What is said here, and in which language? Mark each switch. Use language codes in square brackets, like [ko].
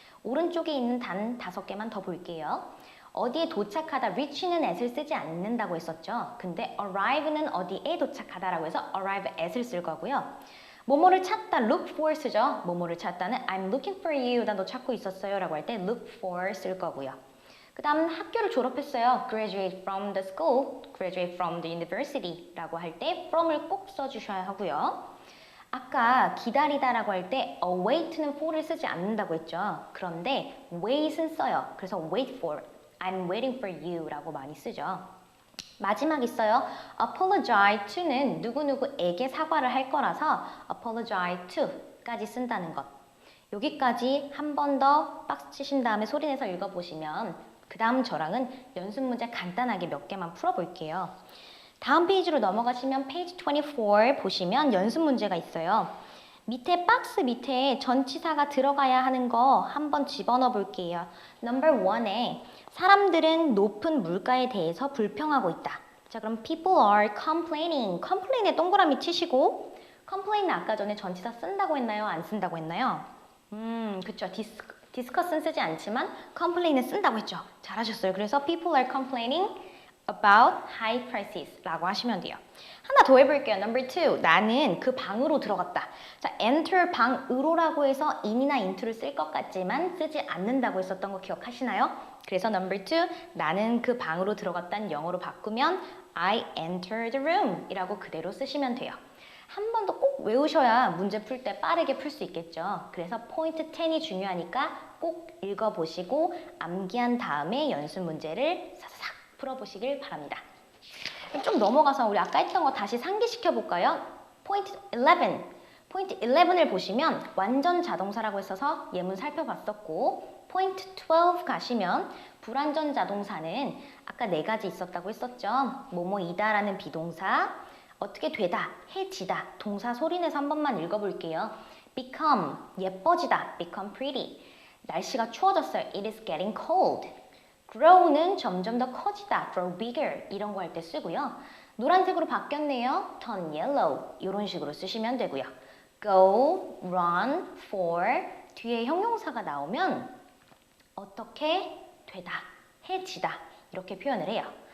[ko] 오른쪽에 있는 단 5개만 더 볼게요. 어디에 도착하다, reach는 at을 쓰지 않는다고 했었죠. 근데 arrive는 어디에 도착하다라고 해서 arrive at을 쓸 거고요. 뭐뭐를 찾다, look for 쓰죠. 뭐뭐를 찾다는 [en] I'm looking for you, [ko] 나 너 찾고 있었어요 라고 할 때 look for 쓸 거고요. 그 다음 학교를 졸업했어요. [en] graduate from the school, graduate from the university [ko] 라고 할 때 from을 꼭 써주셔야 하고요. 아까 기다리다라고 할 때 await는 for를 쓰지 않는다고 했죠. 그런데 wait은 써요. 그래서 [en] wait for, I'm waiting for you [ko] 라고 많이 쓰죠. 마지막 있어요. apologize to는 누구누구에게 사과를 할 거라서 apologize to까지 쓴다는 것. 여기까지 한 번 더 박스 치신 다음에 소리내서 읽어보시면 그 다음 저랑은 연습 문제 간단하게 몇 개만 풀어볼게요. 다음 페이지로 넘어가시면 페이지 24 보시면 연습 문제가 있어요. 밑에 박스 밑에 전치사가 들어가야 하는 거 한번 집어넣어 볼게요. Number 1에 사람들은 높은 물가에 대해서 불평하고 있다. 자, 그럼 [en] people are complaining. [ko] complain에 동그라미 치시고 complain은 아까 전에 전치사 쓴다고 했나요? 안 쓴다고 했나요? 그쵸. discuss는 쓰지 않지만 complain은 쓴다고 했죠. 잘하셨어요. 그래서 [en] people are complaining about high prices [ko] 라고 하시면 돼요. 하나 더 해볼게요. Number 2. 나는 그 방으로 들어갔다. 자, enter 방으로라고 해서 in이나 into를 쓸 것 같지만 쓰지 않는다고 했었던 거 기억하시나요? 그래서 Number 2. 나는 그 방으로 들어갔다는 영어로 바꾸면 [en] I entered the room [ko] 이라고 그대로 쓰시면 돼요. 한 번 더 꼭 외우셔야 문제 풀 때 빠르게 풀 수 있겠죠. 그래서 포인트 10이 중요하니까 꼭 읽어보시고 암기한 다음에 연습 문제를 사사삭 풀어보시길 바랍니다. 그럼 좀 넘어가서 우리 아까 했던 거 다시 상기시켜 볼까요? 포인트 11. 포인트 11을 보시면 완전 자동사라고 했어서 예문 살펴봤었고 포인트 12 가시면 불완전 자동사는 아까 4가지 있었다고 했었죠. 뭐뭐이다라는 비동사 어떻게 되다, 해지다, 동사 소리내서 한 번만 읽어볼게요. [en] become, 예뻐지다, become pretty. [ko] 날씨가 추워졌어요. [en] It is getting cold. [ko] grow는 점점 더 커지다, grow bigger. 이런 거 할 때 쓰고요. 노란색으로 바뀌었네요. [en] turn yellow. [ko] 이런 식으로 쓰시면 되고요. [en] go, run, for. [ko] 뒤에 형용사가 나오면 어떻게 되다, 해지다. 이렇게 표현을 해요.